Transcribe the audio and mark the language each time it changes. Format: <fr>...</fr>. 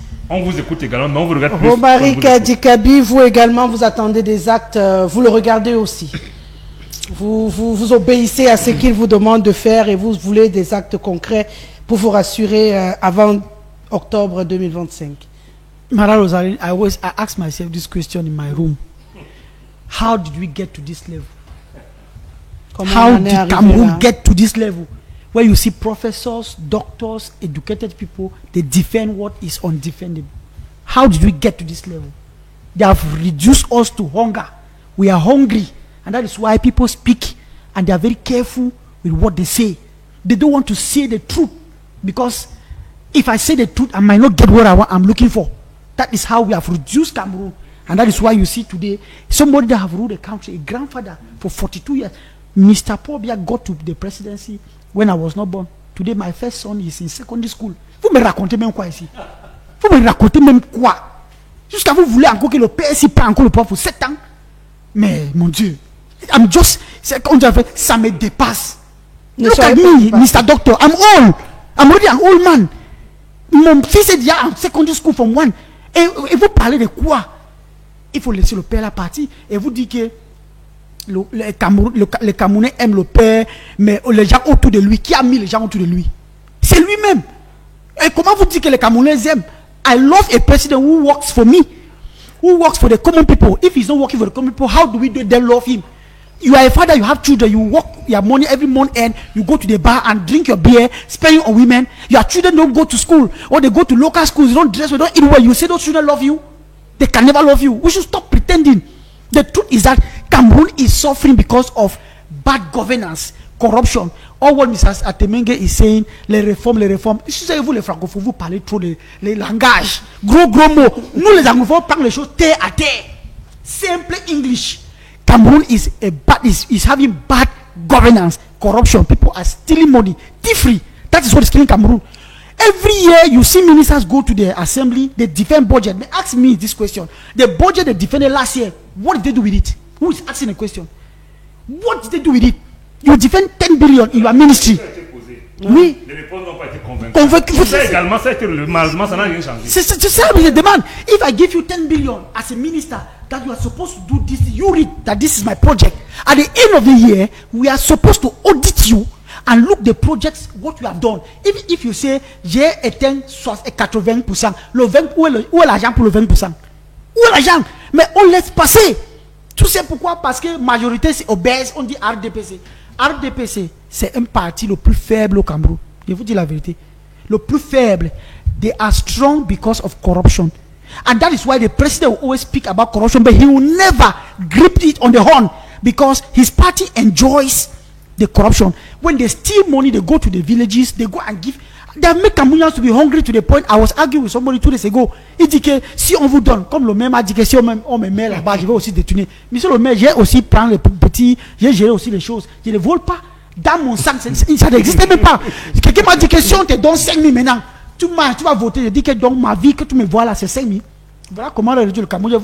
<fr>On vous écoute également, mais on vous regarde plus. Romaric Dikabi, vous également, vous attendez des actes, vous le regardez aussi. Vous obéissez à ce qu'il vous demande de faire et vous voulez des actes concrets pour vous rassurer avant octobre 2025.</fr> <en>Madame Rosaline, I ask myself this question in my room. How did we get to this level? How did Cameroon get to this level? Where you see professors, doctors, educated people, they defend what is undefendable. How did we get to this level? They have reduced us to hunger. We are hungry. And that is why people speak and they are very careful with what they say. They don't want to say the truth. Because if I say the truth, I might not get what I'm looking for. That is how we have reduced Cameroon. And that is why you see today, somebody that have ruled the country, a grandfather for 42 years, Mr. Paul Biya got to the presidency when I was not born. Today, my first son is in secondary school.</en> <fr>Vous me racontez même quoi ici? Vous me racontez même quoi? Jusqu'à vous voulez encore que le PSI prenne encore le pouvoir pour 7 ans? Mais, mon Dieu,</fr> <en>I'm just,</en> <fr>ça me dépasse.</fr> <en>Look at me, Mr. Doctor, I'm old. I'm already an old man.</en> <fr>Mon fils est déjà en</fr> <en>secondary school from 1.</en> <fr>Et vous parlez de quoi? Il faut laisser le père la partie. Et vous dites que les Camerounais aiment le père, mais les gens autour de lui, qui a mis les gens autour de lui? C'est lui-même. Et comment vous dites que les Camerounais aiment?</fr> <en>I love a president who works for me, who works for the common people. If he's not working for the common people, how do we then love him? You are a father, you have children, you work your money every month and you go to the bar and drink your beer, spending on women. Your children don't go to school or they go to local schools, they don't dress well, they don't eat well. You say those children love you? They can never love you. We should stop pretending. The truth is that Cameroon is suffering because of bad governance, corruption. All what Mr. Atemengue is saying,</en> <fr>les réformes. Excusez-vous les francophones, vous parlez trop les langages. Gros mots. Nous les anglophones parlons les choses terre à terre.</fr> <en>Simple English. Cameroon is having bad governance, corruption. People are stealing money, thief-free. That is what is killing Cameroon. Every year you see ministers go to the assembly, they defend budget. They ask me this question: the budget they defended last year, what did they do with it? Who is asking the question? What did they do with it? You defend 10 billion in your ministry.</en> <fr>Oui. Les réponses n'ont pas été convaincantes. Ça également, ça a été malheureusement, ça n'a rien changé. C'est ça que je demande.</fr> <en>If I give you 10 billion as a minister, that you are supposed to do this, you read that this is my project. At the end of the year, we are supposed to audit you and look the projects, what you have done. If you say,</en> <fr>j'ai éteint 80%, le 20, où est l'argent pour le 20%? Où est l'argent? Mais on laisse passer. Tu sais pourquoi? Parce que majorité c'est obèse, on dit RDPC. RDPC, c'est un parti le plus faible au Cameroun. Je vous dis la vérité. le plus faible,</fr> <en>they are strong because of corruption. And that is why the president will always speak about corruption, but he will never grip it on the horn because his party enjoys the corruption. When they steal money, they go to the villages, they go and give. They make Cameroonians to be hungry to the point. I was arguing with somebody 2 days ago.</en> <fr>Il dit que si on vous donne, comme le maire m'a dit que si on me met là-bas, je vais aussi détourner. Monsieur le maire, j'ai aussi pris les petits, j'ai géré aussi les choses. Je ne vole pas. Dans mon sac, ça n'existe même pas. Quelqu'un m'a dit que si on te donne 5 000 maintenant, tu vas voter. Je dis que dans ma vie que tu me vois là, c'est 5 000. Voilà comment on réduit le Cameroun.</fr>